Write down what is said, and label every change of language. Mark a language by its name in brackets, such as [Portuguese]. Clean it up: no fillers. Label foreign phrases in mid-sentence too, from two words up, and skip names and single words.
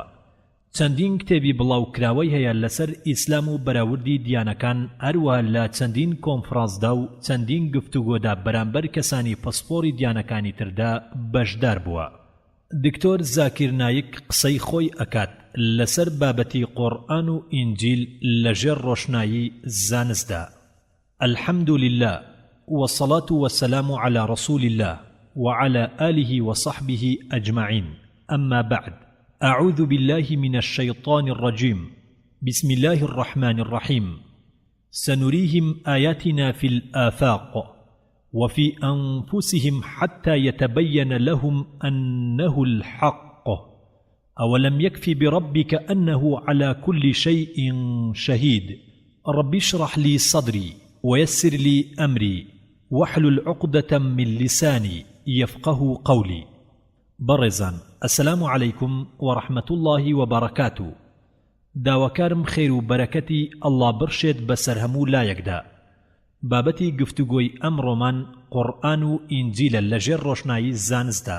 [Central Kurdish] چەندین کتێبی بڵاوکراوەی هەیە لەسەر ئیسلام و بەراوردی دیانەکان، هەروەها لە چەندین کۆنفرانسدا و چەندین گفتوگۆدا بەرامبەر کەسانی پسپۆری دیانەکانی تردا بەشدار بووە. دکتۆر زاکیر نایک قسەی خۆی ئەکات لەسەر بابەتی قورئان و ئینجیل لەژێر ڕۆشنایی زانستدا. [Arabic] الحمد لله والصلاة والسلام على رسول الله وعلى آله وصحبه أجمعين. أما بعد، أعوذ بالله من الشيطان الرجيم. بسم الله الرحمن الرحيم. سنريهم آياتنا في الآفاق وفي أنفسهم حتى يتبين لهم أنه الحق. أولم يكف بربك أنه على كل شيء شهيد. رب اشرح لي صدري ويسر لي أمري واحلل عقدة من لساني يفقه قولي. [Central Kurdish] بەڕێزان، [Arabic] ئەسەلام عەلەیکم وەڕەحمەت الله وبەڕەکاتوو. [Central Kurdish] داواکارم خێر و بەرەکەتی ئەڵڵا بڕشێت بەسەر هەموو لایەکدا. بابەتی گفتوگۆی ئەمڕۆمان قورئان و ئینجیلە لەژێر ڕۆشنایی زانستدا.